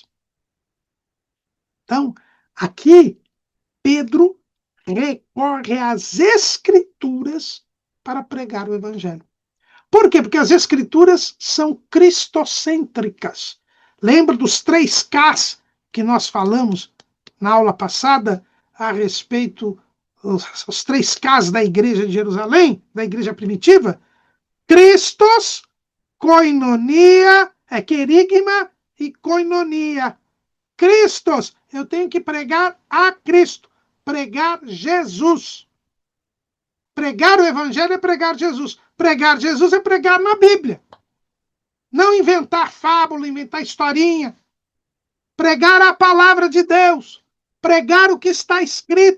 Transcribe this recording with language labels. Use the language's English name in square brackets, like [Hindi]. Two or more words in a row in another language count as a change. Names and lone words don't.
[Portuguese] Então, aqui, Pedro recorre às Escrituras para pregar o Evangelho. Por quê? Porque as Escrituras são cristocêntricas. Lembra dos 3 Ks que nós falamos na aula passada a respeito os 3 Ks da igreja de Jerusalém, da igreja primitiva? Christos, koinonia, querigma e koinonia. Christos, eu tenho que pregar a Cristo, pregar Jesus. Pregar o Evangelho é pregar Jesus. Pregar Jesus é pregar na Bíblia. Não inventar fábula, inventar historinha. Pregar a palavra de Deus. Pregar o que está escrito.